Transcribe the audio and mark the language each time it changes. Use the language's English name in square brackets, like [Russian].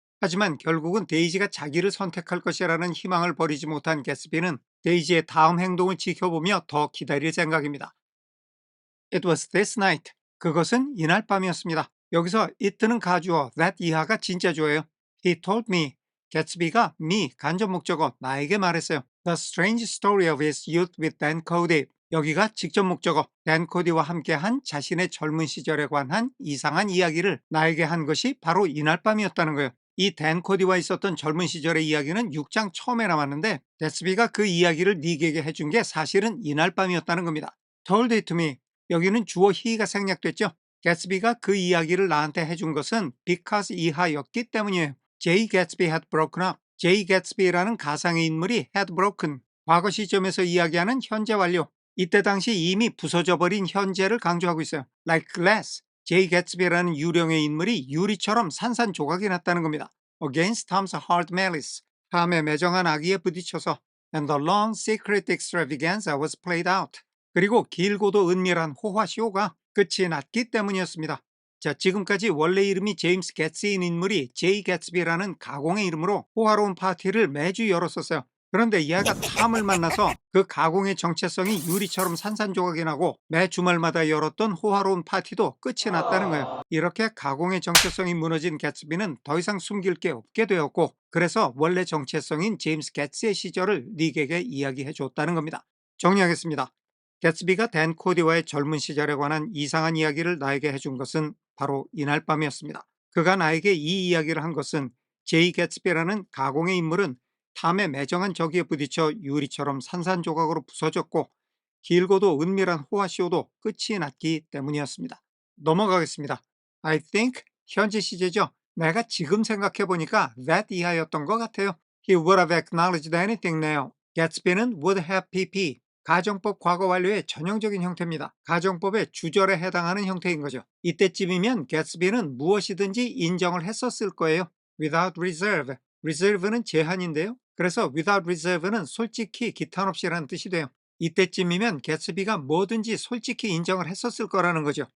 [Korean] 하지만 결국은 데이지가 자기를 선택할 것이라는 희망을 버리지 못한 개츠비는 데이지의 다음 행동을 지켜보며 더 기다릴 생각입니다. [English] It was this night. [Korean] 그것은 이날 밤이었습니다. 여기서 it는 가주어, that 이하가 진짜 주어예요. [English] He told me. [Korean] 개츠비가 me, 간접 목적어, 나에게 말했어요. [English] The strange story of his youth with Dan Cody. [Korean] 여기가 직접 목적어, 댄 코디와 함께한 자신의 젊은 시절에 관한 이상한 이야기를 나에게 한 것이 바로 이날 밤이었다는 거예요. 이 댄 코디와 있었던 젊은 시절의 이야기는 6장 처음에 나왔는데 개츠비가 그 이야기를 닉에게 해준 게 사실은 이날 밤이었다는 겁니다. [English] Told it to me. [Korean] 여기는 주어 he가 생략됐죠. 개츠비가 그 이야기를 나한테 해준 것은 because 이하였기 때문이에요. J. [English] Gatsby had broken up. J. Gatsby [Korean] 라는 가상의 인물이 [English] had broken. [Korean] 과거 시점에서 이야기하는 현재 완료. 이때 당시 이미 부서져 버린 현재를 강조하고 있어요. [English] Like glass. J. [Korean] Gatsby라는 유령의 인물이 유리처럼 산산조각이 났다는 겁니다. [English] Against Tom's hard malice. [Korean] 탐의 매정한 악의에 부딪혀서 [English] and the long secret extravaganza was played out. [Korean] 그리고 길고도 은밀한 호화쇼가 끝이 났기 때문이었습니다. 자, 지금까지 원래 이름이 제임스 개츠인 인물이 제이 개츠비라는 가공의 이름으로 호화로운 파티를 매주 열었었어요. 그런데 얘가 탐을 만나서 그 가공의 정체성이 유리처럼 산산조각이 나고 매 주말마다 열었던 호화로운 파티도 끝이 났다는 거예요. 이렇게 가공의 정체성이 무너진 개츠비는 더 이상 숨길 게 없게 되었고, 그래서 원래 정체성인 제임스 개츠의 시절을 닉에게 이야기해 줬다는 겁니다. 정리하겠습니다. 개츠비가 댄 코디와의 젊은 시절에 관한 이상한 이야기를 나에게 해준 것은 바로 이날 밤이었습니다. 그가 나에게 이 이야기를 한 것은 제이 개츠비라는 가공의 인물은 탐의 매정한 적에 부딪혀 유리처럼 산산조각으로 부서졌고 길고도 은밀한 호화쇼도 끝이 났기 때문이었습니다. 넘어가겠습니다. [English] I think [Korean] 현재 시제죠. 내가 지금 생각해보니까 that 이하였던 것 같아요. [English] He would have acknowledged anything now. [Korean] 개츠비는 [English] would have pp. [Korean] 가정법 과거 완료의 전형적인 형태입니다. 가정법의 주절에 해당하는 형태인 거죠. 이때쯤이면 개츠비는 무엇이든지 인정을 했었을 거예요. [English] without reserve. [Korean] reserve는 제한인데요. 그래서 without reserve는 솔직히 기탄 없이라는 뜻이 돼요. 이때쯤이면 개츠비가 뭐든지 솔직히 인정을 했었을 거라는 거죠.